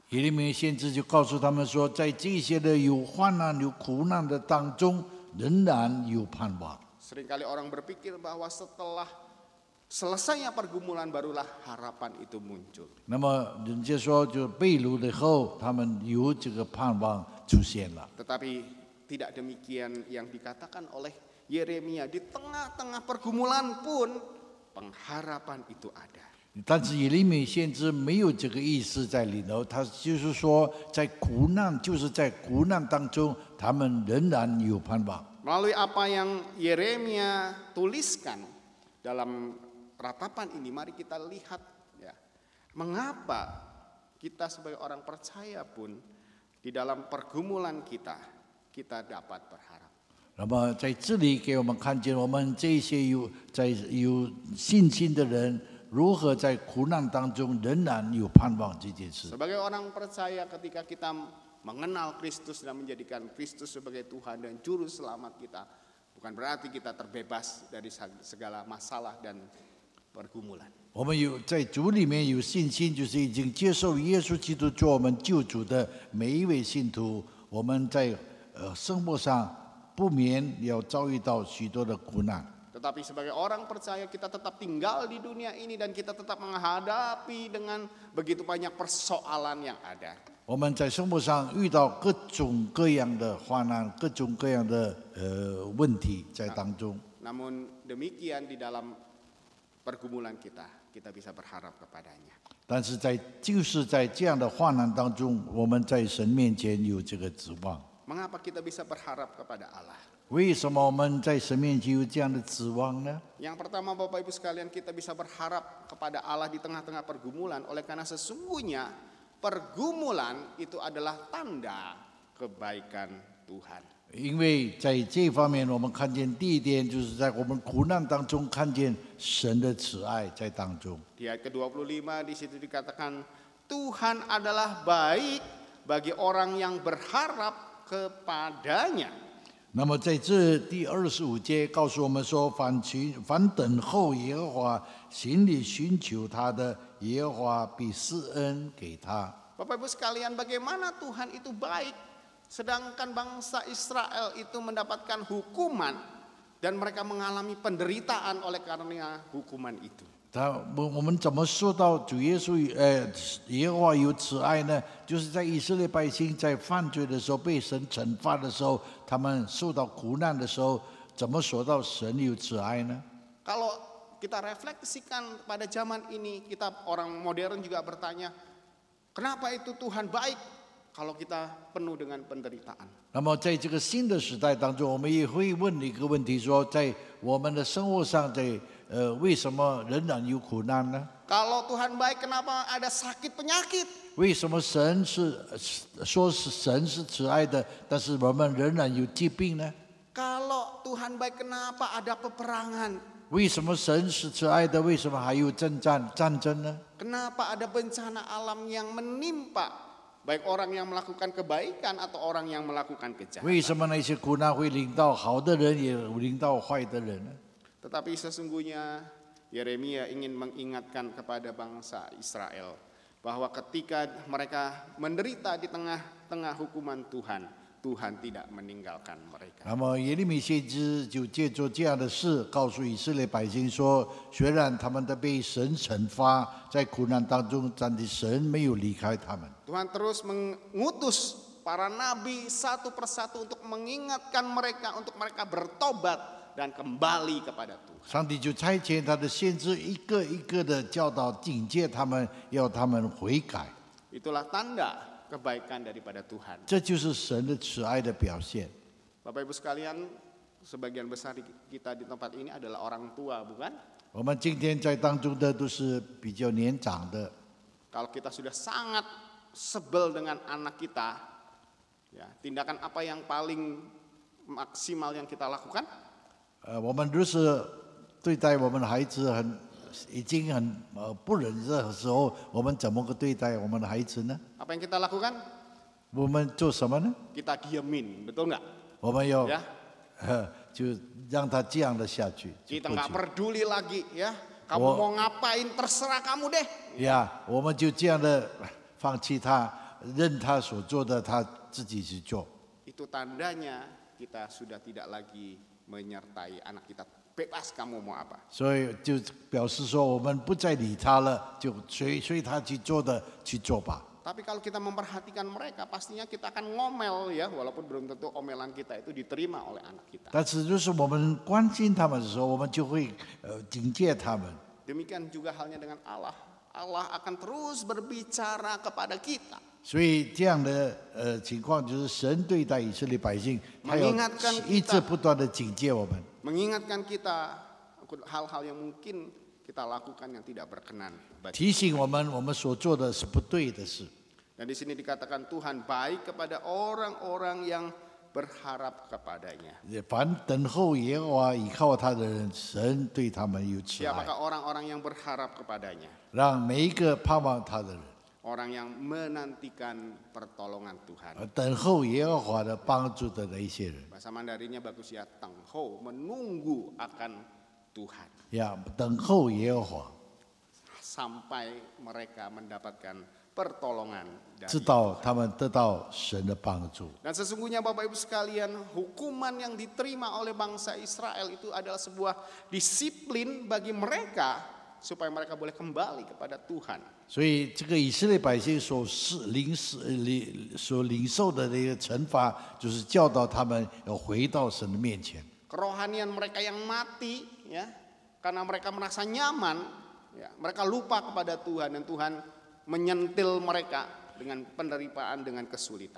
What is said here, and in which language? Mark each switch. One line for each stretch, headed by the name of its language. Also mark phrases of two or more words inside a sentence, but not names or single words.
Chinese: 耶利米先知就告诉他们说，在这些的有患难、有苦难的当中，仍然有盼望。
Indonesian: Seringkali orang berpikir bahwa setelah selesainya pergumulan barulah harapan itu muncul.
Chinese: 那么人家说，就被掳以后，他们有这个盼望出现了。
Indonesian: Tetapi tidak demikian yang dikatakan oleh Yeremia. Di tengah-tengah pergumulan pun pengharapan itu ada.
Chinese: 但是耶利米先知没有这个意思在里头，他就是说，在苦难，就是在苦难当中，他们仍然有盼望。
Indonesian: Melalui apa yang Yeremia tuliskan dalam ratapan ini, mari kita lihat ya, mengapa kita sebagai orang percaya pun di dalam pergumulan kita dapat berharap.
Chinese: 那么在这里给我们看见，我们这些有信心的人，如何在苦难当中仍然有盼望这件事。
Indonesian: Sebagai orang percaya ketika kita mengenal Kristus dan menjadikan Kristus sebagai Tuhan dan Juru Selamat kita, bukan berarti kita terbebas dari segala masalah dan pergumulan.
Chinese: 我们有在主里面有信心，就是已经接受耶稣基督做我们救主的每一位信徒，我们在生活上不免要遭遇到许多的苦难。
Indonesian: Tetapi sebagai orang percaya kita tetap tinggal di dunia ini dan kita tetap menghadapi dengan begitu banyak persoalan yang ada.
Chinese: 我们在生活上遇到各种各样的患难，各种各样的问题在当中。
Indonesian: Namun demikian di dalam pergumulan kita bisa berharap kepadanya.
Chinese: 但是就是在这样的患难当中，我们在神面前有这个指望。
Indonesian: Mengapa kita bisa berharap kepada Allah?
Chinese: 为什么我们在神面前有这样的指望呢？
Indonesian: Yang pertama Bapak Ibu sekalian, kita bisa berharap kepada Allah di tengah-tengah pergumulan oleh karena sesungguhnya pergumulan itu adalah tanda kebaikan Tuhan.
Chinese: 因为在这方面，我们看见第一点，就是在我们苦难当中看见神的慈爱在当中。
Indonesian: Di ayat ke-25 di situ dikatakan Tuhan adalah baik bagi orang yang berharap kepadanya.
Chinese: 那么在这第25节告诉我们说，凡等候耶和华，心里寻求他的，耶和华必施恩给他。
Indonesian: Bapak Ibu sekalian, bagaimana Tuhan itu baik, sedangkan bangsa Israel itu mendapatkan hukuman dan mereka mengalami penderitaan oleh karena hukuman itu.
Chinese: 我们怎么说到主耶稣耶和华有慈爱呢？就是在以色列百姓在犯罪的时候被神惩罚的时候，他们受到苦难的时候，怎么说到神有慈爱呢？
Indonesian: Kalau kita refleksikan pada zaman ini, kita orang modern juga bertanya, kenapa itu Tuhan baik kalau kita penuh dengan penderitaan?
Chinese: 那么在这个新的时代当中，我们也会问一个问题：说在我们的生活上，为什么仍然有苦难呢？
Indonesian: Kalau Tuhan baik, kenapa ada sakit penyakit?
Chinese: 为什么神是慈爱的，但是我们仍然有疾病呢？
Indonesian: Kalau Tuhan baik, kenapa ada peperangan?
Chinese: 为什么神是慈爱的？为什么还有战争呢？
Indonesian: Kenapa ada bencana alam yang menimpa baik orang yang melakukan kebaikan atau orang yang melakukan
Chinese: 为
Indonesian: kejahatan?
Chinese: 什么那些苦难会临到好的人，也临到坏的人呢？
Indonesian: Tetapi sesungguhnya Yeremia ingin mengingatkan kepada bangsa Israel bahwa ketika mereka menderita di tengah-tengah hukuman Tuhan, Tuhan tidak meninggalkan mereka.
Chinese: 那么耶利米先知就借着这样的事，告诉以色列百姓说：虽然他们都被神惩罚，在苦难当中，但是神没有离开他们。
Indonesian: Tuhan terus mengutus para nabi satu persatu untuk mengingatkan mereka, untuk mereka bertobat dan kembali kepada Tuhan.
Chinese: 上帝就差遣他的先知一个一个的教导、警戒他们，要他们悔改。
Indonesian: Itulah tanda kebaikan daripada Tuhan.
Chinese: 这就是神的慈爱的表现。
Indonesian: Bapak Ibu sekalian, sebagian besar kita di tempat ini adalah orang tua, bukan?
Chinese: 我们今天在当中的都是比较年长的。
Indonesian: Kalau kita sudah sangat sebel dengan anak kita, ya, tindakan apa yang paling maksimal yang kita lakukan?
Chinese: 我们如是对待我们的孩子已经很不忍的时候，我们怎么个对待我们的孩子呢？
Indonesian: Apa yang kita lakukan?
Chinese: 我们做什么呢？
Indonesian: Kita diemin, betul nggak?
Chinese: 我们要 Ya, 就让他这样的下去。
Indonesian: kita nggak peduli lagi, ya. Kamu mau ngapain terserah kamu deh.
Chinese: 呀，我们就这样的放弃他，任他所做的，他自己去做。
Indonesian: Itu tandanya kita sudah tidak lagi menyertai anak kita. Bebas kamu mau apa.
Chinese: 所以就表示说，我们不再理他了，就随他去做的去做吧。
Indonesian: Tapi kalau kita memperhatikan mereka, pastinya kita akan ngomel ya, walaupun belum tentu omelan kita itu diterima oleh anak kita.
Chinese: 但是，就是我们关心他们的时候，我们就会警戒他们。
Indonesian: Demikian juga halnya dengan Allah. Allah akan terus berbicara kepada kita.
Chinese: 所以这样的情况，就是神对待以色列百姓，他要一直不断的警戒我们，
Indonesian: mengingatkan kita hal-hal yang mungkin kita lakukan yang tidak berkenan.
Chinese: 提醒我们所做的是不对的事。
Indonesian: Dan di sini dikatakan Tuhan baik kepada orang-orang yang berharap kepadanya.
Chinese: 凡等候耶和华、倚靠他的人，神对他们有慈爱。
Indonesian: Siapakah orang-orang yang berharap kepadanya?
Chinese: 让每一个盼望他的人。
Indonesian: orang yang menantikan pertolongan Tuhan.
Chinese: 等候耶和华的帮助的那一些人。
Indonesian: Bahasa Mandarinnya bagus ya, tengho, menunggu akan Tuhan.
Chinese: 呀，等候耶和华，
Indonesian: Sampai mereka mendapatkan pertolongan
Chinese: 直
Indonesian: dari
Chinese: 到他们得到神的帮助。
Indonesian: Dan sesungguhnya Bapak Ibu sekalian, hukuman yang diterima oleh bangsa Israel itu adalah sebuah disiplin bagi mereka supaya mereka boleh kembali kepada Tuhan.
Chinese: 所以，这个以色列百姓所领受的那个惩罚，就是教导他们要回到神的面前。
Indonesian: Kerohanian mereka yang mati, ya, karena mereka merasa nyaman, ya, mereka lupa kepada Tuhan dan Tuhan menyentil mereka dengan penderitaan, dengan kesulitan.